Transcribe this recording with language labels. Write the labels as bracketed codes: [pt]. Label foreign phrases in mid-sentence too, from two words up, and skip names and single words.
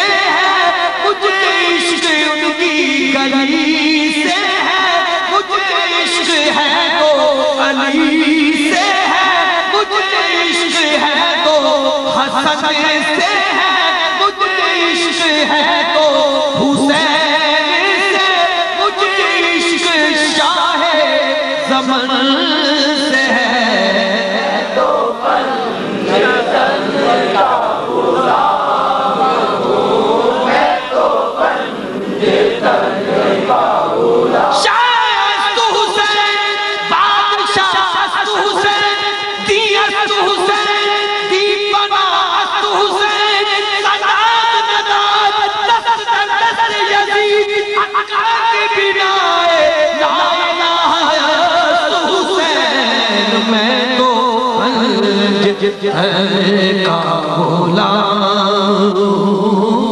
[ur] ہے، مجھے عشق ان کی گلی سے ہے، مجھے عشق ہے تو علی سے ہے، مجھے عشق ہے تو حسن سے ہے، مجھے عشق ہے تو حسین سے، مجھے عشق شاہ زمن سے ہے، تو پنجتن کا غلام ہوں، میں تو پنجتن کا غلام، [fa] شاہ است حسین، بادشاہ است حسین، دی است حسین، دی پناہ است حسین، سجاد نداد دست در دست یزید، اقا کی بنائے لا الہ است حسین، [ur] میں تو پنجتن کا غلام ہوں۔